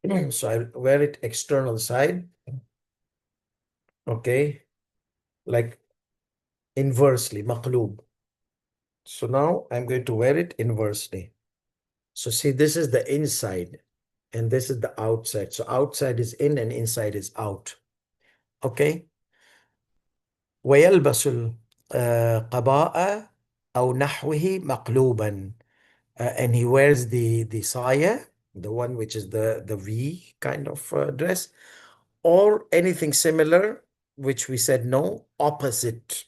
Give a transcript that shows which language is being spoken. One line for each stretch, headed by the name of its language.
English: So I wear it external side. Okay. Like inversely, maqloob. So now I'm going to wear it inversely. So see, this is the inside and this is the outside. So outside is in and inside is out. Okay.
Arabic: ويلبس القباء أو نحوه مقلوبا.
English: And he wears the saya, the one which is the V kind of dress, or anything similar, which we said no, opposite.